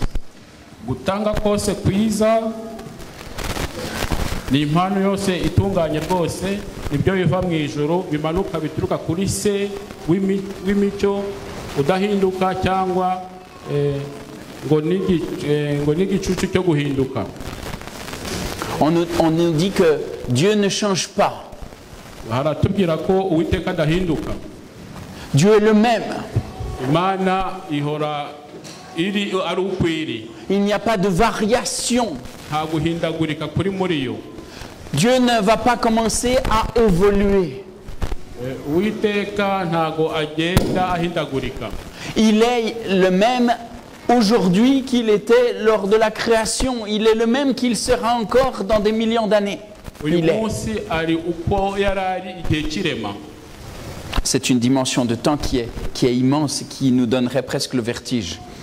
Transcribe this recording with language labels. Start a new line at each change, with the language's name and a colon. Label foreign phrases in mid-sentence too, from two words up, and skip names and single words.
Kinyarwanda: Gutanga kose kwiza ni impano yose itunganye rwose nibyo biva mu ijoro bimanuka bituruka kuri se w'imico udahinduka cyangwa ngo n'igicucu cyo guhinduka.
French: On nous dit que Dieu ne change pas.
Kinyarwanda: Haratubwira ko Uwiteka adahinduka.
French: Dieu est le même.
Kinyarwanda: Imana ihora iri ari ukwiri.
French: Il n'y a pas de variation.
Kinyarwanda: Nta guhindagurika kuri muri yo.
French: Dieu ne va pas commencer à évoluer.
Kinyarwanda: Uwiteka ntago agenda ahindagurika.
French: Il est le même aujourd'hui qu'il était lors de la création. Il est le même qu'il sera encore dans des millions d'années. C'est une dimension de temps qui est immense et qui nous donnerait presque le vertige.